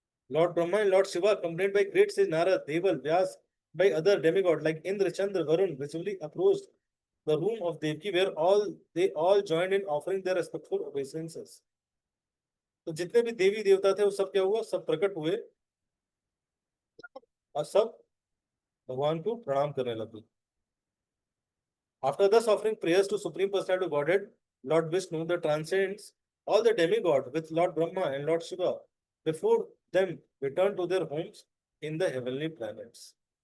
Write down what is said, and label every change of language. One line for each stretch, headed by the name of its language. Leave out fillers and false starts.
English: Lord Brahma and lord Shiva accompanied by great sage Narad, Deval, Vyas, by other demigod like Indra, Chandra, Varun, visibly approached the room of Devki, where they all joined in offering their respectful obeisances.
Hindi: तो जितने भी देवी देवता थे वो सब क्या हुआ? सब प्रकट हुए और सब भगवान को प्रणाम करने लगे।
English: After thus offering prayers to Supreme Personality of Godhead, Lord Vishnu, the transcends all the demigod with Lord Brahma and Lord Shiva, before them return to their homes in the heavenly planets.